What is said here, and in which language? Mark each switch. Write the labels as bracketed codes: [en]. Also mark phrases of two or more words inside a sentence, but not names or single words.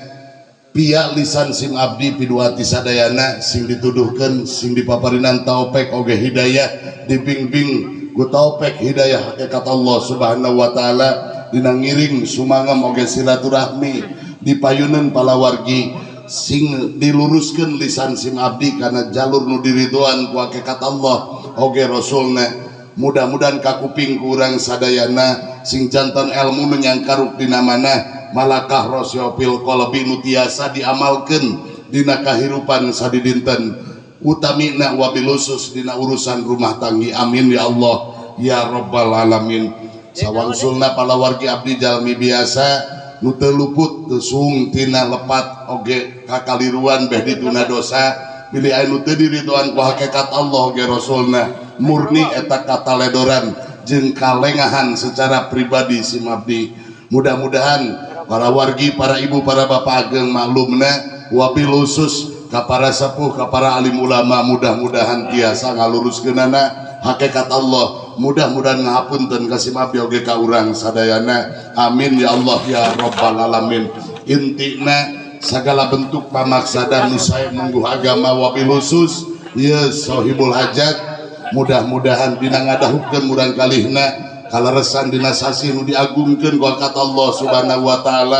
[su] pia lisan sim abdi piduati sadayana sing dituduhkeun sing dipaparinan taufik oge hidayah dibimbing ku taufik hidayah hakikat [ar] الله سبحانه وتعالى [su] dina ngiring sumangem oge silaturahmi dipayuneun palawargi sing diluruskeun lisan sim abdi kana jalur nu diridhoan ku hakikat Allah oge rasulna. Mudah-mudahan kakuping ku urang sadayana sing janten ilmu nu nyangkaruk dina manah [ar] ملكة رسخ القلب [su] nu tiasa diamalkeun dina kahirupan sadidinten utamina [ar] وبالخصوص [su] dina urusan rumah tanggi, [ar] آمين يا الله يا رب العالمين. [su] Sawangsulna palawargi abdi jalmi biasa nu teu luput teu suung tina lepat oge kakaliruan beh dituna dosa pilih anu teu diridhoan ku hakikat Allah oge rasulna murni eta kataledoran jeung kalengahan [id] secara pribadi [su] sim abdi. Mudah-mudahan para wargi, para ibu, para bapak ageng maklumna [ar] وبالخصوص [su] ka para sepuh, ka para alim ulama, mudah-mudahan tiasa ngaluruskeunana hakikat Allah, mudah-mudahan ngapunten ka sim abdi oge ka urang sadayana, [ar] آمين يا الله يا رب العالمين. [su] Intina [id] segala bentuk [su] pamaksadan nu sae mungguh agama [ar] وبالخصوص [su] ieu [ar] صاحب الحاجة [su] mudah-mudahan dina ngadahupkeun murang kalihna kaleresan dina sasi nu diagungkeun ku kata [ar] الله سبحانه وتعالى.